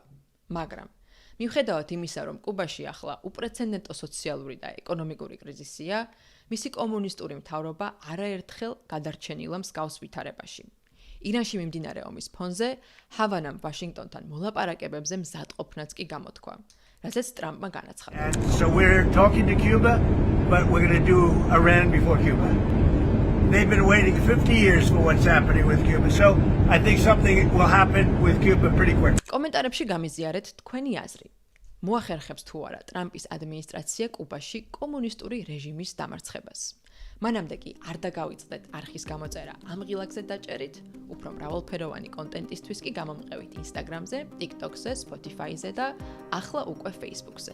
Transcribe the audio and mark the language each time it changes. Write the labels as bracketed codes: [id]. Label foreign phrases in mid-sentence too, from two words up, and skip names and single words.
[ka] მაგრამ მიუხედავად იმისა, რომ კუბაში ახლა უპრეცედენტო სოციალური და ეკონომიკური კრიზისია, მისი კომუნისტური მთავრობა არაერთხელ გადარჩენილა მსგავს ვითარებაში. ირანში მიმდინარე ომის ფონზე ჰავანამ ვაშინგტონთან მოლაპარაკებებზე მზადყოფნაც კი გამოთქვა, რასაც ტრამპმა განაცხადა. [en] So we're talking to Cuba, but we're going to do Iran before Cuba. They've been waiting 50 years for what's happening with Cuba. So I think something will happen with Cuba pretty quick. [ka] კომენტარებში გამიზიარეთ თქვენი აზრი. მოახერხებს თუ არა ტრამპის ადმინისტრაცია კუბაში კომუნისტური რეჟიმის დამარცხებას. მანამდე კი არ დაგავიწყდეთ არხის გამოწერა ამ ღილაკზე დაჭერით, უფრო მრავალფეროვანი კონტენტისთვის კი გამომყევით Instagram-ზე, TikTok-ზე, Spotify-ზე და ახლა უკვე Facebook-ზე.